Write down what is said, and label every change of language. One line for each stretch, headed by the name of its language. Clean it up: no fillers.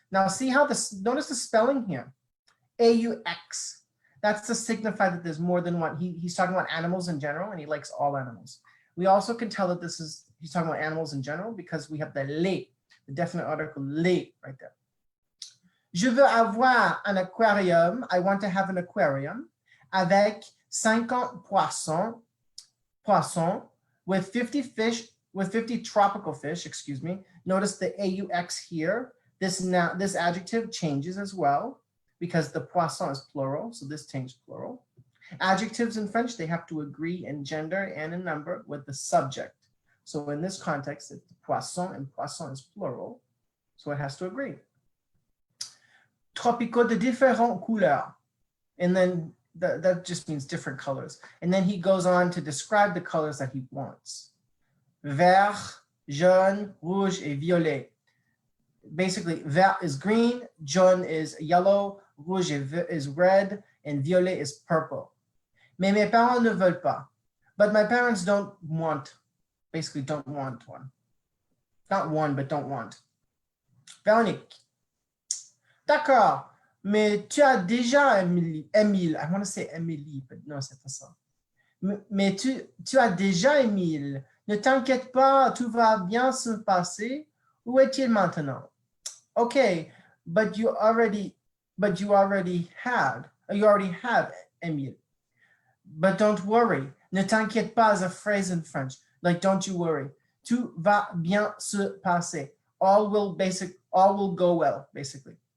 English: Now see how notice the spelling here. A-U-X. That's to signify that there's more than one. He's talking about animals in general, and he likes all animals. We also can tell that he's talking about animals in general because we have the definite article les right there.
French: Je veux avoir un aquarium.
English: I want to have an aquarium
French: avec 50 poissons
English: with 50 fish, with 50 tropical fish, excuse me. Notice the AUX here. This adjective changes as well, because the poisson is plural, so this changed plural. Adjectives in French, they have to agree in gender and in number with the subject. So in this context, it's poisson, and poisson is plural, so it has to agree.
French: Tropicaux de différentes couleurs,
English: and then that just means different colors. And then he goes on to describe the colors that he wants.
French: Vert, jaune, rouge, et violet.
English: Basically, vert is green, jaune is yellow, rouge is red, and violet is purple.
French: Mais mes parents ne veulent pas.
English: But my parents don't want one. Not one, but don't want.
French: Véronique. D'accord, mais tu as déjà Émile.
English: I want to say Émilie, but no,
French: c'est pas ça. Mais tu as déjà Émile. Ne t'inquiète pas, tout va bien se passer. Où est-il maintenant?
English: Okay, but you already have Émile. But don't worry.
French: Ne t'inquiète pas
English: is a phrase in French. Like, don't you worry.
French: Tout va bien se passer.
English: All will go well, basically.